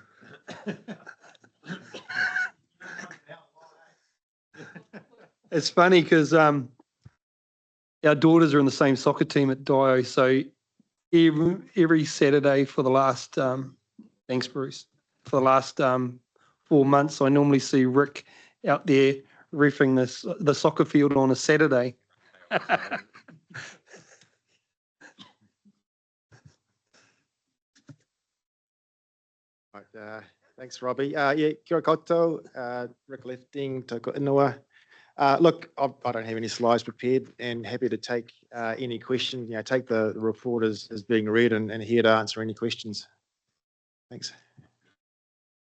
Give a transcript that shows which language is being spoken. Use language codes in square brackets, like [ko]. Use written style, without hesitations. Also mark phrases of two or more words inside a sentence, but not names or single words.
[en] It's funny because our daughters are in the same soccer team at Dio, so every Saturday for the last thanks Bruce, for the last 4 months I normally see Rick out there reffing the soccer field on a Saturday. Right, thanks, Robbie. Yeah, [mi] kia ora koutou, Rick Lifting, toko ingoa. [en] Look, I don't have any slides prepared, and happy to take any questions. Take the report as being read and here to answer any questions. Thanks.